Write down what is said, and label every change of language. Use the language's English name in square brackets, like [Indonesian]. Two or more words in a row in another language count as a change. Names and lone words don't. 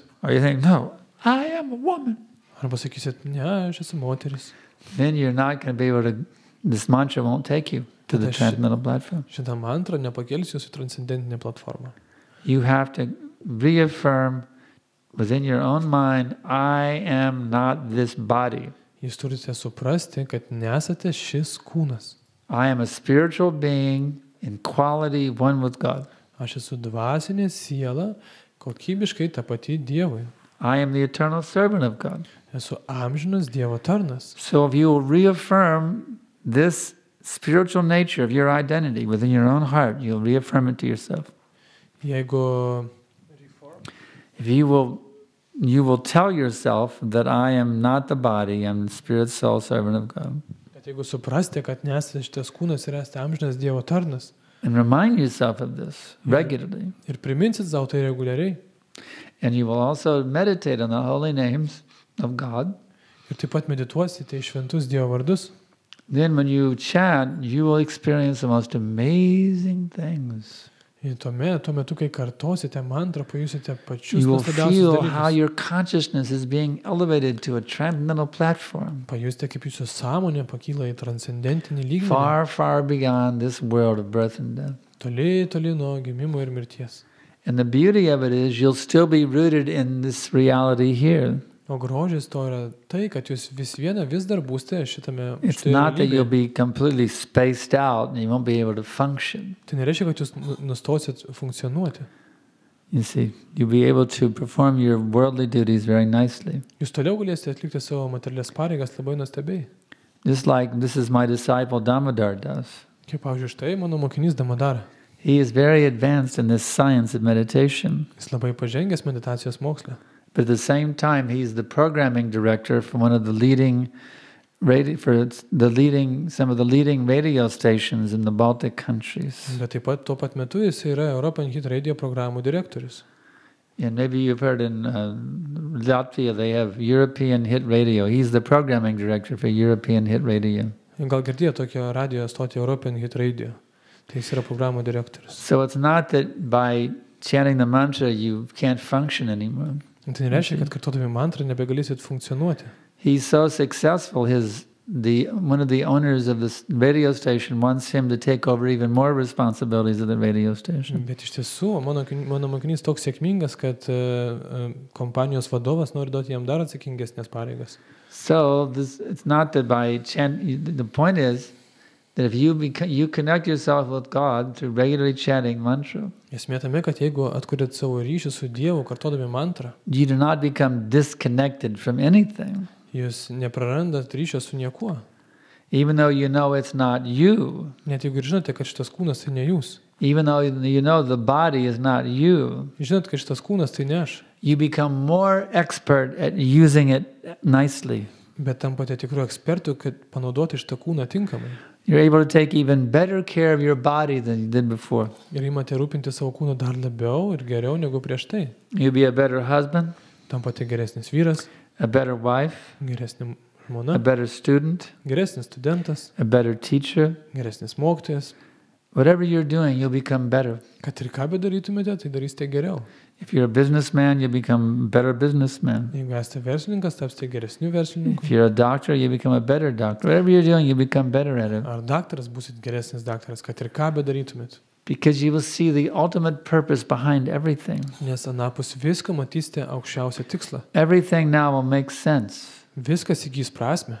[English] or you think, no, I am a woman, [Lithuanian] Arba sakysit, ne, aš esu moteris. [English] then you're not going to be able to, this mantra won't take you to the transcendental platform. [Lithuanian] Šitą mantrą nepakels jūsų transcendentinę platformą. [English] You have to reaffirm within your own mind, I am not this body. [Lithuanian] Jūs turite suprasti, kad nesate šis kūnas. [English] I am a spiritual being in quality one with God. [Lithuanian] Aš esu dvasinė siela, kokybiškai ta pati Dievui. [English] I am the eternal servant of God. [Lithuanian] Esu amžinas Dievo tarnas. [English] So if you will reaffirm this spiritual nature of your identity within your own heart, you'll reaffirm it to yourself. [Lithuanian] Jeigu [English] If you will tell yourself that I am not the body, I'm the spirit, soul, servant of God. [Lithuanian] Jeigu suprastė, kad nesate šitas kūnas ir esate amžinas Dievo tarnas [English] And remind yourself of this regularly. [Lithuanian] ir priminsit savo tai reguliariai [English] And you will also meditate on the holy names of God. [Lithuanian] ir taip pat medituosite į šventus Dievo vardus, [English] Then when you chant, you will experience the most amazing things. [Lithuanian] ir tuo metu, kai kartosite mantrą, pajusite pačius [English] You will [Lithuanian] nuostabiausius [English] feel how [Lithuanian] dalykus. [English] your consciousness is being elevated to a transcendental platform, [Lithuanian] Pajusite, kaip jūsų sąmonė pakyla į transcendentinį lygmenį, [English] far, far beyond this world of birth and death. [Lithuanian] toli, toli nuo gimimo ir mirties. [English] And the beauty of it is you'll still be rooted in this reality here. [Lithuanian] O grožis to yra tai, kad jūs vis dar būsite šitame [English] It's [Lithuanian] šitoje [English] not that you'll [Lithuanian] realybėje. [English] be completely spaced out and you won't be able to function. [Lithuanian] Tai nereiškia, kad jūs nustosit funkcionuoti. [English] You see, you'll be able to perform your worldly duties very nicely. [Lithuanian] Jūs toliau galėsite atlikti savo materialias pareigas labai nuostabiai. [English] Just like this is my disciple Damodar does. [Lithuanian] Kaip, pavyzdžiui, štai mano mokinys Damodara. [English] He is very advanced in this science of meditation. [Lithuanian] Jis labai pažengęs meditacijos moksle. [English] But at the same time, he's the programming director for one of the leading some of the leading radio stations in the Baltic countries. [Lithuanian] Bet taip pat tuo pat metu jis yra European Hit Radio programų direktorius. [English] And maybe you've heard in Latvia they have European Hit Radio. He's the programming director for European Hit Radio. [Lithuanian] Gal girdėjo tokią radio stotį European Hit Radio. Tai jis yra programų direktorius. [English] So it's not that by chanting the mantra you can't function anymore. [Lithuanian] Tai nereiškia, kad kartuodami mantrą nebegalėsit funkcionuoti. [English] He's so successful, his one of the owners of this radio station wants him to take over even more responsibilities of the radio station. [Lithuanian] Bet iš tiesų, mano mokinys toks sėkmingas, kad kompanijos vadovas nori duoti jam dar atsakingesnės pareigas. [English] So it's not that by the point is that if you connect yourself with God through regularly chanting mantra, [Lithuanian] Esmė tame, kad jeigu atkuriat savo ryšį su Dievu, kartodami mantrą, [English] you do not become disconnected from anything. [Lithuanian] jūs neprarandat ryšio su niekuo. [English] Even though you know it's not you, [Lithuanian] Net jeigu ir žinote, kad šitas kūnas tai ne jūs. [English] even though you know the body is not you, [Lithuanian] Žinot, kad šitas kūnas tai ne aš. [English] you become more expert at using it nicely. [Lithuanian] Bet tampate tikrų ekspertų, kad panaudoti šitą kūną tinkamai. [English] You're able to take even better care of your body than you did before. [Lithuanian] Ir imate rūpinti savo kūną dar labiau ir geriau negu prieš tai. [English] You'll be a better husband, [Lithuanian] Tampate geresnis vyras, [English] a better wife, [Lithuanian] geresnė [English] a [Lithuanian] žmona, [English] better student, [Lithuanian] geresnis studentas, [English] a better teacher. [Lithuanian] geresnis mokytojas. [English] Whatever you're doing, you'll become better. [Lithuanian] Kad ir ką bedarytumėte, tai darysite geriau. [English] If you're a businessman, you'll become a better businessman. [Lithuanian] Jeigu esate verslininkas, tapsite geresniu verslininku. [English] If you're a doctor, you become a better doctor. Whatever you're doing, you become better at it. [Lithuanian] Ar daktaras būsit geresnis daktaras, kad ir ką bedarytumėt. [English] Because you will see the ultimate purpose behind everything. [Lithuanian] Nes anapus viską matysite aukščiausią tikslą. [English] Everything now will make sense. [Lithuanian] Viskas įgys prasme.